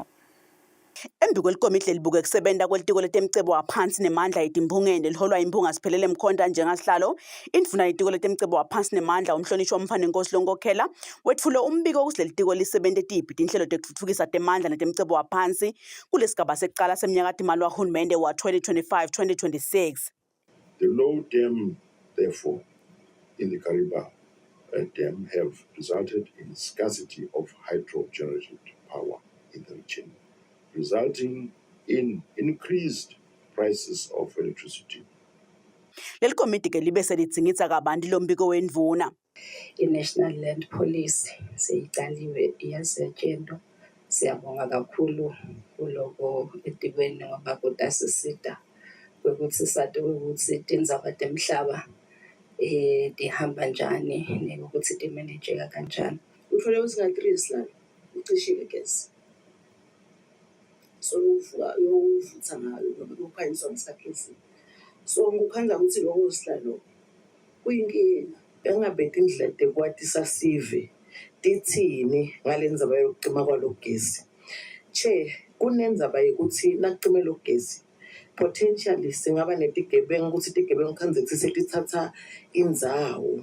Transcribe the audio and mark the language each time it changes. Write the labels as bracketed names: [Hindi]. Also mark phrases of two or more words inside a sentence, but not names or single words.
[Swati] Embi kwelikomiti lelibuke kusebenta kwelitiko letemcebo waphansi nemandla etimpungeni liholwa impunga Siphelele Mkhonta njengasihlalo. Indvuna yetiko letemcebo waphansi nemandla umhlonishwa wamfanenkosi lonkokhela wetfule umbiko ukuthi lelitiko lisebente tiphi tinhlelo tekutfutfukisa temandla netemcebo waphansi kulesigaba sekucala semnyaka timali wahulumende wa 2025-2026. [English] The low dam, therefore, in the Kariba dam have resulted in scarcity of hydro-generated power in the region, resulting in increased prices of electricity. [Swati] Leli komiti ke libe selitsingitsa kabanti lombiko wendvuna. I-National Land Police seyicaliwe iyasetshenzwa. Siyabonga kakhulu kuloko etikweni ngoba kutasisita ukuthi sathi ukuthi tindzaba temhlaba tihamba njani nokuthi timanageka kanjani. Uthole ukuthi nga-3 silalo ucishile gesi. So uvutha ngayo ngoba kukhanyiswa ngesakhizi. So ngikukhanza ukuthi lokho sihlalo kuyinkinga. Bengabeka indlela tekwatisa sive tithini ngalendzaba yokucima kwalogesi. Kunendzaba yokuthi nakucime logesi potentially singaba netigebengu ukuthi tigebengu khanze ukuthi setithatha indzawo.